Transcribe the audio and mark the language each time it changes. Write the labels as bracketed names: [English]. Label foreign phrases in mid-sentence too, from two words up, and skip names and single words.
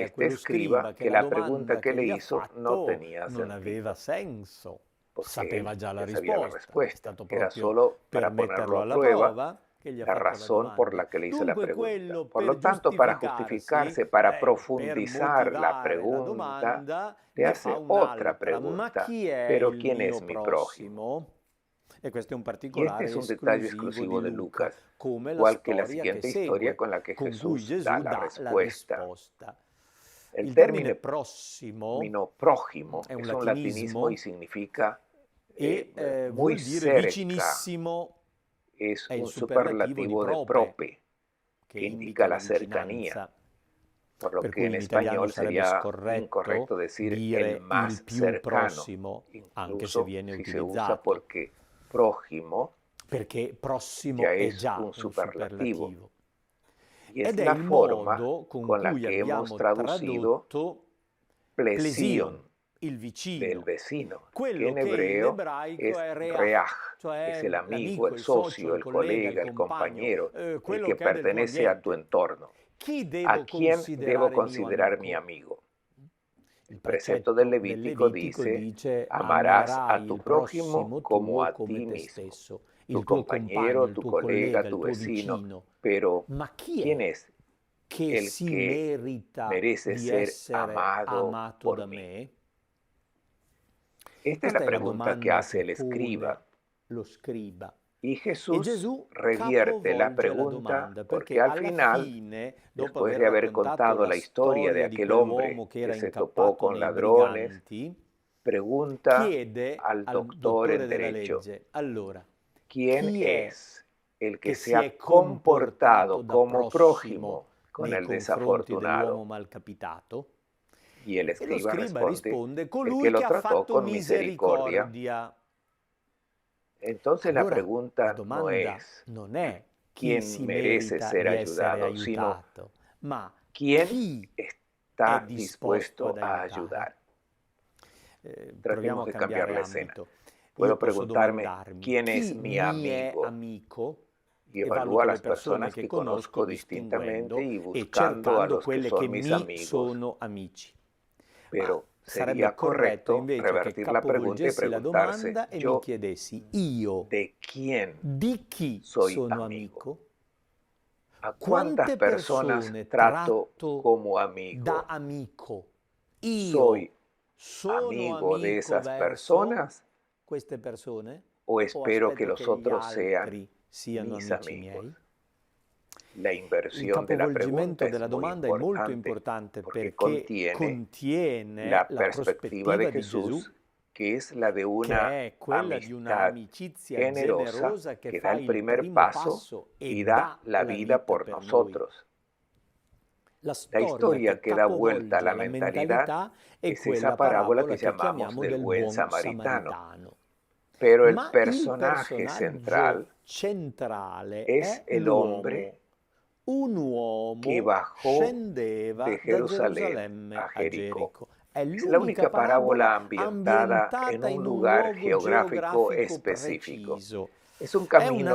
[Spanish] este [Italian] quello [Spanish] escriba [Italian] scriba che [Spanish] que [Italian] la [Spanish] la pregunta [Italian] domanda [Spanish] que [Italian] che [Spanish] le [Italian] gli ha [Spanish] hizo no [Italian] fatto [Spanish] tenía [Italian] non aveva [Spanish] sentido, [Italian] senso. [Spanish] porque [Italian] Sapeva [Spanish] él [Italian] già la [Spanish] ya sabía la [Italian] risposta, è [Spanish] respuesta. [Italian] stato [Spanish] Era [Italian] proprio [Spanish] solo [Italian] per [Spanish] para ponerlo [Italian] metterlo [Spanish] a [Italian] alla [Spanish] prueba [Italian] prova che gli ha [Spanish] la [Italian] fatto la [Spanish] razón por [Italian] domanda. [Spanish] la que le hizo la [Italian] Dunque [Spanish] pregunta. [Italian] quello [Spanish] Por lo [Italian] per [Spanish] tanto, para [Italian] giustificarsi, [Spanish] justificarse, para [Italian] per [Spanish] profundizar la [Italian] motivare la [Spanish] pregunta, [Italian] domanda, [Spanish] le [Italian] ne fa [Spanish] hace otra [Italian] un'altra. Ma [Spanish] pregunta. [Italian] chi è [Spanish] Pero [Italian] il [Spanish] ¿quién es [Italian] mio [Spanish] mi prójimo? [Italian] prossimo? E questo è un [Spanish] Y este [Italian] particolare [Spanish] es un detalle [Italian] esclusivo [Spanish] exclusivo [Italian] di [Spanish] de [Italian] Luca, [Spanish] Lucas, [Italian] come la [Spanish] igual que la [Italian] storia che [Spanish] siguiente historia [Italian] segue, [Spanish] con la que [Italian] con cui [Spanish] Jesús da [Italian] Gesù [Spanish] la [Italian] dà la [Spanish] respuesta. [Italian] risposta. [Spanish] El [Italian] Il termine [Spanish] término [Italian] prossimo [Spanish] prójimo [Italian] è un [Spanish] es un latinismo y [Italian] latinismo [Spanish] significa [Italian] e [Spanish] muy [Italian] vuol dire [Spanish] cerca. [Italian] vicinissimo, [Spanish] Es [Italian] è il [Spanish] un [Italian] superlativo di [Spanish] superlativo de prope, [Italian] che [Spanish] que [Italian] indica [Spanish] indica la [Italian] vicinanza. [Spanish] cercanía, por lo [Italian] Per [Spanish] que [Italian] cui [Spanish] en [Italian] in italiano [Spanish] español [Italian] sarebbe [Spanish] sería [Italian] scorretto [Spanish] incorrecto decir el [Italian] dire il [Spanish] más [Italian] più [Spanish] cercano, [Italian] prossimo, anche se [Spanish] incluso [Italian] viene [Spanish] si se usa [Italian] utilizzato, [Spanish] porque prójimo [Italian] perché prossimo [Spanish] ya [Italian] è [Spanish] es [Italian] già [Spanish] un [Italian] un [Spanish] superlativo. [Italian] superlativo. [Spanish] Y es [Italian] Ed è [Spanish] la [Italian] il [Spanish] forma [Italian] modo con [Spanish] con la [Italian] cui [Spanish] que hemos [Italian] abbiamo [Spanish] traducido [Italian] tradotto [Spanish] plesion, [Italian] plesion, il [Spanish] del [Italian] vicino, [Spanish] vecino, que [Italian] quello [Spanish] en [Italian] che in [Spanish] hebreo [Italian] ebraico [Spanish] es [Italian] è reach, [Spanish] reaj, es [Italian] cioè [Spanish] el amigo, [Italian] l'amico, [Spanish] el [Italian] il [Spanish] socio, [Italian] socio, il [Spanish] el [Italian] collega, [Spanish] colega, [Italian] il [Spanish] el [Italian] compagno, [Spanish] compañero, el [Italian] quello [Spanish] que [Italian] che è del tuo [Spanish] pertenece a tu [Italian] ambiente. [Spanish] entorno. [Italian] Chi [Spanish] ¿A [Italian] devo [Spanish] quién debo [Italian] considerare mio [Spanish] considerar mi [Italian] amico? [Spanish] amigo? [Italian] Il [Spanish] El precepto del [Italian] precetto del [Spanish] Levítico [Italian] Levitico [Spanish] dice, [Italian] dice [Spanish] amarás a [Italian] amerai [Spanish] tu [Italian] il [Spanish] prójimo [Italian] prossimo [Spanish] como [Italian] tuo [Spanish] a [Italian] come [Spanish] ti [Italian] te [Spanish] mismo, [Italian] stesso, [Spanish] tu [Italian] il tuo compagno, [Spanish] compañero, [Italian] il [Spanish] tu [Italian] tuo [Spanish] colega, [Italian] collega, il [Spanish] tu [Italian] tuo [Spanish] vecino. [Italian] vicino. [Spanish] Pero, [Italian] Ma chi [Spanish] ¿quién [Italian] è [Spanish] es [Italian] che [Spanish] el [Italian] si [Spanish] que [Italian] merita [Spanish] merece [Italian] di [Spanish] ser [Italian] essere [Spanish] amado [Italian] amato [Spanish] por [Italian] da [Spanish] mí? [Italian] me? [Spanish] Esta es [Italian] Questa [Spanish] la [Italian] è la [Spanish] pregunta que [Italian] domanda [Spanish] hace [Italian] che [Spanish] el escriba. [Italian] pone lo scriba. [Spanish] Y [Italian] E [Spanish] Jesús [Italian] Gesù [Spanish] revierte la [Italian] capovolge la [Spanish] pregunta [Italian] domanda, [Spanish] porque [Italian] perché [Spanish] al [Italian] alla [Spanish] final, [Italian] fine, dopo [Spanish] después [Italian] aver [Spanish] de haber [Italian] raccontato [Spanish] contado [Italian] la [Spanish] la historia de [Italian] storia di [Spanish] aquel hombre [Italian] quell'uomo che [Spanish] que [Italian] era [Spanish] se topó [Italian] incappato [Spanish] con [Italian] nei [Spanish] ladrones, [Italian] briganti, [Spanish] pregunta [Italian] chiede [Spanish] al [Italian] al [Spanish] doctor en [Italian] dottore della [Spanish] derecho, [Italian] legge: allora, [Spanish] ¿quién [Italian] chi è [Spanish] es el que [Italian] che [Spanish] se [Italian] si [Spanish] ha [Italian] è comportato [Spanish] comportado [Italian] da [Spanish] como [Italian] prossimo [Spanish] prójimo con [Italian] nei [Spanish] el [Italian] confronti dell'uomo [Spanish] desafortunado? [Italian] malcapitato? [Spanish] Y el [Italian] E lo [Spanish] escriba [Italian] scriba [Spanish] responde, [Italian] risponde: [Spanish] el que [Italian] colui [Spanish] lo [Italian] che ha [Spanish] trató [Italian] fatto [Spanish] con misericordia. [Italian] misericordia. [Spanish] Entonces la [Italian] Allora la [Spanish] pregunta no [Italian] domanda [Spanish] es [Italian] non è chi [Spanish] quién [Italian] si [Spanish] merece [Italian] merita [Spanish] ser [Italian] di essere [Spanish] ayudado, sino [Italian] aiutato, ma [Spanish] quién [Italian] chi è [Spanish] está [Italian] disposto [Spanish] dispuesto [Italian] ad [Spanish] a [Italian] aiutare. [Spanish] ayudar. [Italian] Proviamo [Spanish] Tratemos [Italian] a [Spanish] de cambiar [Italian] cambiare [Spanish] la escena. [Italian] ambito. Io [Spanish] Puedo [Italian] posso [Spanish] preguntarme [Italian] domandarmi [Spanish] quién es [Italian] chi [Spanish] mi [Italian] mi è [Spanish] amigo [Italian] amico [Spanish] y [Italian] e [Spanish] evalúo a [Italian] valuto le [Spanish] las [Italian] persone [Spanish] personas [Italian] che [Spanish] que [Italian] conosco [Spanish] conozco distintamente [Italian] distinguendo [Spanish] y [Italian] e [Spanish] buscando a [Italian] cercando [Spanish] los que [Italian] quelle che [Spanish] son mis [Italian] mi [Spanish] amigos. [Italian] sono amici. Ma [Spanish] Pero [Italian] sarebbe [Spanish] sería [Italian] corretto [Spanish] correcto [Italian] invece che [Spanish] revertir la pregunta y [Italian] capovolgessi la [Spanish] preguntarse, [Italian] domanda e mi [Spanish] ¿yo [Italian] chiedessi io [Spanish] de quién [Italian] di chi [Spanish] soy [Italian] sono [Spanish] amigo? [Italian] amico? [Spanish] ¿A cuántas [Italian] Quante [Spanish] personas [Italian] persone [Spanish] trato [Italian] tratto [Spanish] como [Italian] da [Spanish] amigo? [Italian] amico? Io [Spanish] ¿Soy [Italian] sono [Spanish] amigo de [Italian] amico [Spanish] esas [Italian] verso [Spanish] personas [Italian] queste persone [Spanish] o [Italian] o [Spanish] espero que [Italian] aspetto [Spanish] los [Italian] che gli [Spanish] otros sean [Italian] altri siano [Spanish] mis [Italian] amici [Spanish] amigos? [Italian] miei? [Spanish] La [Italian] Il [Spanish] inversión de la pregunta [Italian] capovolgimento [Spanish] es [Italian] della [Spanish] muy [Italian] domanda è molto [Spanish] importante [Italian] importante [Spanish] porque [Italian] perché [Spanish] contiene [Italian] contiene [Spanish] la [Italian] la [Spanish] perspectiva de [Italian] prospettiva di Gesù, [Spanish] Jesús, que es la de una [Italian] che è quella di [Spanish] amistad [Italian] un'amicizia [Spanish] generosa [Italian] generosa che [Spanish] que da [Italian] fa [Spanish] el [Italian] il [Spanish] primer [Italian] primo [Spanish] paso [Italian] passo e [Spanish] y da [Italian] dà [Spanish] la [Italian] la [Spanish] vida [Italian] vita [Spanish] por [Italian] per noi. [Spanish] nosotros. La [Italian] La storia [Spanish] historia [Italian] che [Spanish] que da vuelta a [Italian] capovolge [Spanish] la [Italian] la [Spanish] mentalidad [Italian] mentalità è [Spanish] es esa [Italian] quella [Spanish] parábola que [Italian] parabola che [Spanish] llamamos [Italian] chiamiamo [Spanish] del [Italian] del [Spanish] buen [Italian] buon [Spanish] samaritano. [Italian] samaritano. [Spanish] Pero el [Italian] Ma il [Spanish] personaje central [Italian] personaggio centrale [Spanish] es [Italian] è [Spanish] el hombre [Italian] l'uomo. Un [Spanish] que [Italian] uomo [Spanish] bajó de [Italian] scendeva da [Spanish] Jerusalén a [Italian] Gerusalemme a [Spanish] Jericó. [Italian] Gerico. È [Spanish] Es la [Italian] l'unica [Spanish] única parábola [Italian] parabola [Spanish] ambientada en [Italian] ambientata [Spanish] un [Italian] in un [Spanish] lugar [Italian] luogo [Spanish] geográfico [Italian] geografico [Spanish] específico. [Italian] preciso. [Spanish] Es un [Italian] È una